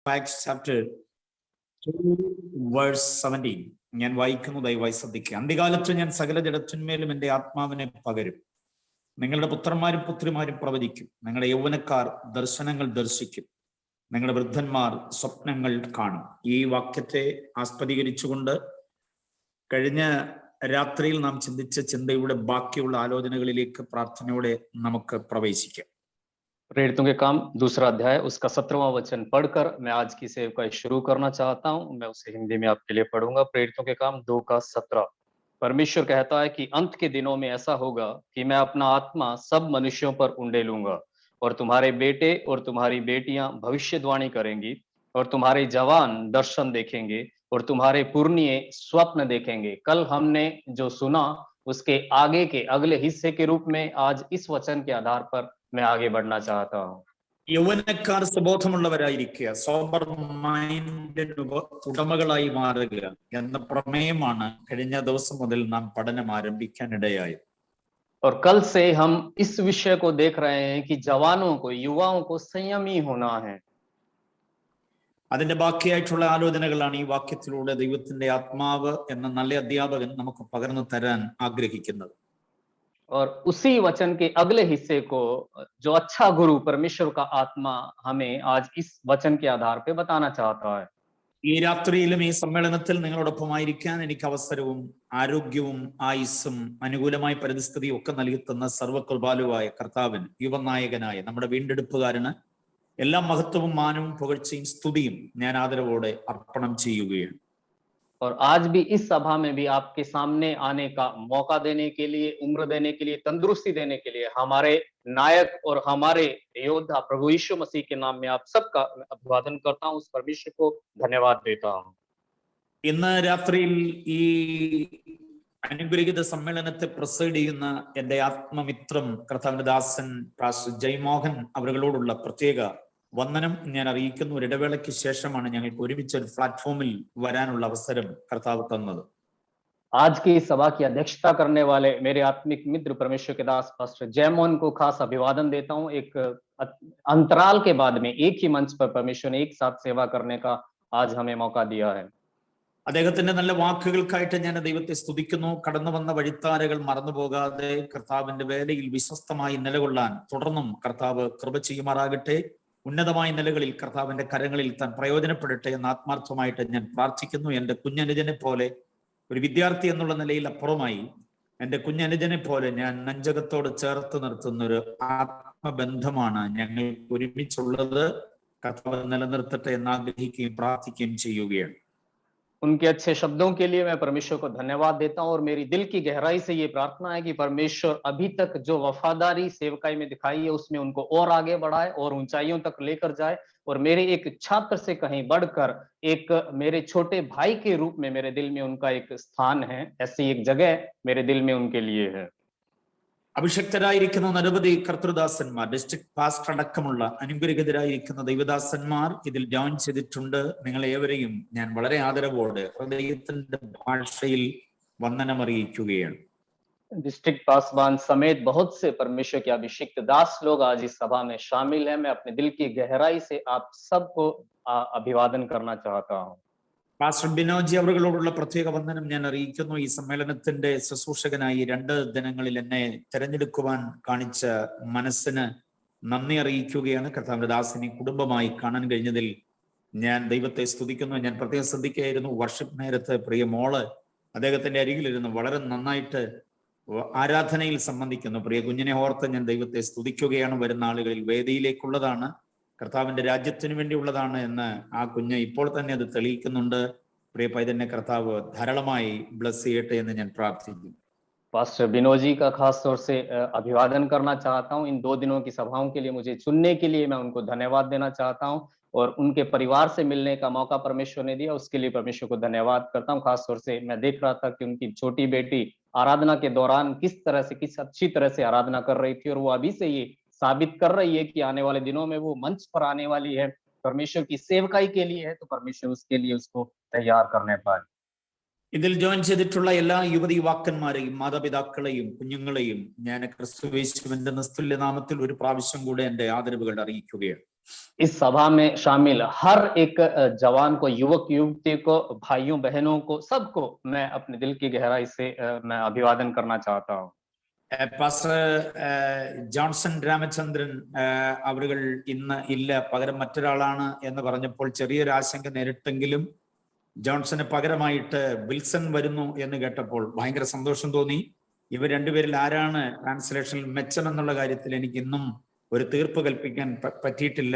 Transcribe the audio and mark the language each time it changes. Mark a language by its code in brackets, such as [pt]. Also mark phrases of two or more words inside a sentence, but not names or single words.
[en] Acts chapter 2 verse 17. [ml] ഞാൻ വായിക്കുന്നു, ദയവായി ശ്രദ്ധിക്കുക. അന്ത്യകാലത്ത് ഞാൻ സകല ജഡത്തിന്മേലും എൻ്റെ ആത്മാവിനെ പകരും. നിങ്ങളുടെ പുത്രന്മാരും പുത്രിമാരും പ്രവചിക്കും. നിങ്ങളുടെ യൗവനക്കാർ ദർശനങ്ങൾ ദർശിക്കും. നിങ്ങളുടെ വൃദ്ധന്മാർ സ്വപ്നങ്ങൾ കാണും. ഈ വാക്യത്തെ ആസ്പദീകരിച്ചുകൊണ്ട് കഴിഞ്ഞ രാത്രിയിൽ നാം ചിന്തിച്ച ചിന്തയുടെ ബാക്കിയുള്ള ആലോചനകളിലേക്ക് പ്രാർത്ഥനയോടെ നമുക്ക് പ്രവേശിക്കാം. [hi] प्रेरितों के काम दूसरा अध्याय उसका 17वां वचन पढ़कर मैं आज की सेवकाई शुरू करना चाहता हूं। मैं उसे हिंदी में आपके लिए पढ़ूंगा। प्रेरितों के काम 2 का 17। परमेश्वर कहता है कि अंत के दिनों में ऐसा होगा कि मैं अपना आत्मा सब मनुष्यों पर उंडेलूंगा और तुम्हारे बेटे और तुम्हारी बेटियां भविष्यवाणी करेंगी और तुम्हारे जवान दर्शन देखेंगे और तुम्हारे पुरनिये स्वप्न देखेंगे। कल हमने जो सुना उसके आगे के अगले हिस्से के रूप में आज इस वचन के आधार पर मैं आगे बढ़ना चाहता हूं। [ml] യൗവനക്കാർ സുബോധമുള്ളവരായിരിക്കുക, [en] sober mind [ml] ഉടമകളായി മാറുക എന്ന പ്രമേയമാണ് കഴിഞ്ഞ ദിവസം മുതൽ നാം പഠനം ആരംഭിക്കാനിടയായത്. [hi] और कल से हम इस विषय को देख रहे हैं कि जवानों को, युवाओं को संयमी होना है। [ml] അതിന്റെ ബാക്കിയായിട്ടുള്ള ആലോചനകളാണ് ഈ വാക്യത്തിലൂടെ ദൈവത്തിന്റെ ആത്മാവ് എന്ന നല്ല അധ്യാപകൻ നമുക്ക് പകർന്നു തരാൻ ആഗ്രഹിക്കുന്നത്. [hi] और उसी वचन के अगले हिस्से को जो अच्छा गुरु परमेश्वर का आत्मा हमें आज इस वचन के आधार पे बताना चाहता है। [ml] ഈ രാത്രിയിലും ഈ സമ്മേളനത്തിൽ നിങ്ങളോടൊപ്പമായിരിക്കാൻ എനിക്ക് അവസരവും ആരോഗ്യവും ആയുസ്സും അനുകൂലമായ പരിസ്ഥിതിയും ഒക്കെ നൽകിത്തന്ന സർവകൃപാലുവായ കർത്താവിന്, യുവനായകനായ നമ്മുടെ വീണ്ടെടുപ്പുകാരന് എല്ലാ മഹത്വവും മാനവും പുകഴ്ചയും സ്തുതിയും ഞാൻ ആദരവോടെ അർപ്പണം ചെയ്യുകയാണ്. [hi] और आज भी इस सभा में भी आपके सामने आने का मौका देने के लिए, उम्र देने के लिए, तंदुरुस्ती देने के लिए हमारे नायक और हमारे योद्धा प्रभु यीशु मसीह के नाम में आप सबका अभिवादन करता हूं। उस परमेश्वर को धन्यवाद देता हूं। [ml] ഇന്ന് രാത്രിയിൽ ഈ അനുഗ്രഹീത സമ്മേളനത്തെ പ്രസൈഡ് ചെയ്യുന്ന എൻ്റെ ആത്മമിത്രം കർത്താവിന്റെ ദാസൻ പാസ്റ്റർ ജയ്മോഹൻ അവരോടുള്ള പ്രത്യേക വന്ദനം ഞാൻ അറിയിക്കുന്നു. ഒരു ഇടവേളയ്ക്ക് ശേഷമാണ് ഞങ്ങൾക്ക് ഒരുമിച്ച് ഒരു പ്ലാറ്റ്ഫോമിൽ വരാനുള്ള അവസരം കർത്താവ് തന്നത്. [hi] आज की सभा की अध्यक्षता करने वाले मेरे आत्मिक मित्र परमेश्वर के दास पास्टर जयमोहन को खास अभिवादन देता हूं। एक अंतराल के बाद में एक ही मंच पर परमेश्वर ने एक साथ सेवा करने का आज हमें मौका दिया है। [ml] അദ്ദേഹത്തിന്റെ നല്ല വാക്കുകൾക്കായിട്ട് ഞാൻ ദൈവത്തെ സ്തുതിക്കുന്നു. കടന്നു വന്ന വഴിത്താരകൾ മറന്നുപോകാതെ കർത്താവിന്റെ വേലയിൽ വിശ്വസ്തമായി നിലകൊള്ളാൻ തുടർന്നും കർത്താവ് കൃപ ചെയ്യുമാറാകട്ടെ. ഉന്നതമായ നിലകളിൽ കർത്താവിന്റെ കരങ്ങളിൽ താൻ പ്രയോജനപ്പെടട്ടെ എന്ന് ആത്മാർത്ഥമായിട്ട് ഞാൻ പ്രാർത്ഥിക്കുന്നു. എൻ്റെ കുഞ്ഞനുജനെ പോലെ, ഒരു വിദ്യാർത്ഥി എന്നുള്ള നിലയിൽ അപ്പുറമായി എൻ്റെ കുഞ്ഞനുജനെ പോലെ ഞാൻ നെഞ്ചകത്തോട് ചേർത്ത് നിർത്തുന്ന ഒരു ആത്മബന്ധമാണ് ഞങ്ങൾ ഒരുമിച്ചുള്ളത്. കർത്താവ് നിലനിർത്തട്ടെ എന്ന് ആഗ്രഹിക്കുകയും പ്രാർത്ഥിക്കുകയും ചെയ്യുകയാണ്. [hi] उनके अच्छे शब्दों के लिए मैं परमेश्वर को धन्यवाद देता हूं और मेरी दिल की गहराई से ये प्रार्थना है कि परमेश्वर अभी तक जो वफादारी सेवकाई में दिखाई है उसमें उनको और आगे बढ़ाए और ऊंचाइयों तक लेकर जाए और मेरे एक छात्र से कहीं बढ़कर एक मेरे छोटे भाई के रूप में मेरे दिल में उनका एक स्थान है। ऐसी एक जगह मेरे दिल में उनके लिए है। [ml] അഭിഷക്തരായിരിക്കുന്ന നിരവധി കർത്തൃദാസന്മാർ, [en] district pastor [ml] അടക്കമുള്ള അനുഗ്രഹീതരായിരിക്കുന്ന ദൈവദാസന്മാർ ഇതിൽ ജോയിൻ ചെയ്തിട്ടുണ്ട്. നിങ്ങളെ ഏവരെയും ഞാൻ വളരെ ആദരവോടെ ഹൃദയത്തിന്റെ ഭാഷയിൽ വന്ദനം അറിയിക്കുകയാണ്. [hi] डिस्ट्रिक्ट पासवान समेत बहुत से परमेश्वर के अभिषिक्त दास लोग आज इस सभा में शामिल हैं। मैं अपने दिल की गहराई से आप सबको अभिवादन करना चाहता हूं। [ml] പാസ്റ്റർ ബിനോജി അവരോടുള്ള പ്രത്യേക വന്ദനം ഞാൻ അറിയിക്കുന്നു. ഈ സമ്മേളനത്തിന്റെ ശുശ്രൂഷകനായി 2 ദിനങ്ങളിൽ എന്നെ തെരഞ്ഞെടുക്കുവാൻ കാണിച്ച മനസ്സിന് നന്ദി അറിയിക്കുകയാണ്. കർത്താവിന്റെ ദാസനെ കുടുംബമായി കാണാൻ കഴിഞ്ഞതിൽ ഞാൻ ദൈവത്തെ സ്തുതിക്കുന്നു. ഞാൻ പ്രത്യേകം ശ്രദ്ധിക്കുകയായിരുന്നു, വർഷിപ്പ് നേരത്ത് പ്രിയ മോള് അദ്ദേഹത്തിന്റെ അരികിലിരുന്ന് വളരെ നന്നായിട്ട് ആരാധനയിൽ സംബന്ധിക്കുന്നു. പ്രിയ കുഞ്ഞിനെ ഓർത്ത് ഞാൻ ദൈവത്തെ സ്തുതിക്കുകയാണ്. വരുന്ന ആളുകളിൽ വേദിയിലേക്കുള്ളതാണ്, കർത്താവിന്റെ രാജ്യത്തിന് വേണ്ടിയുള്ളതാണ് എന്ന് ആ കുഞ്ഞ് ഇപ്പോൾ തന്നെ അത് തെളിയിക്കുന്നുണ്ട്. പ്രിയ പൈതന്നെ കർത്താവ് ധാരാളമായി ബ്ലസ് ചെയ്യട്ടെ എന്ന് ഞാൻ പ്രാർത്ഥിക്കുന്നു. [hi] पास्टर बिनोजी का खास तौर से अभिवादन करना चाहता हूं। इन 2 दिनों की सभाओं के लिए मुझे चुनने के लिए मैं उनको धन्यवाद देना चाहता हूं और उनके परिवार से मिलने का मौका परमेश्वर ने दिया, उसके लिए परमेश्वर को धन्यवाद करता हूं। खास तौर से मैं देख रहा था कि उनकी छोटी बेटी आराधना के दौरान किस अच्छी तरह से आराधना कर रही थी और वो अभी से ये साबित कर रही है कि आने वाले दिनों में वो मंच पर आने वाली है, परमेश्वर की सेवकाई के लिए है, तो परमेश्वर उसके लिए उसको तैयार करने पाए। [ml] ഇതിൽ ജോയിൻ ചെയ്തിട്ടുള്ള എല്ലാ യുവതി യുവാക്കന്മാരെയും മാതാപിതാക്കളെയും കുഞ്ഞുങ്ങളെയും ഞാൻ ക്രിസ്തുയേശുവിന്റെ നിസ്തുല്യ നാമത്തിൽ ഒരു പ്രാവശ്യം കൂടെ എൻ്റെ ആദരവുകൾ അറിയിക്കുകയാണ്. [hi] इस सभा में शामिल हर एक जवान को, युवक युवती को, भाइयों बहनों को, सबको मैं अपने दिल की गहराई से मैं अभिवादन करना चाहता हूँ। [ml] പാസ്റ്റർ ജോൺസൺ രാമചന്ദ്രൻ അവരുകൾ ഇന്ന് ഇല്ല, പകരം മറ്റൊരാളാണ് എന്ന് പറഞ്ഞപ്പോൾ ചെറിയൊരു ആശങ്ക നേരിട്ടെങ്കിലും ജോൺസന് പകരമായിട്ട് വിൽസൺ വരുന്നു എന്ന് കേട്ടപ്പോൾ ഭയങ്കര സന്തോഷം തോന്നി. ഇവർ രണ്ടുപേരിൽ ആരാണ് ട്രാൻസ്ലേഷനിൽ മെച്ചം എന്നുള്ള കാര്യത്തിൽ എനിക്ക് ഇന്നും ഒരു തീർപ്പ് കൽപ്പിക്കാൻ പറ്റിയിട്ടില്ല.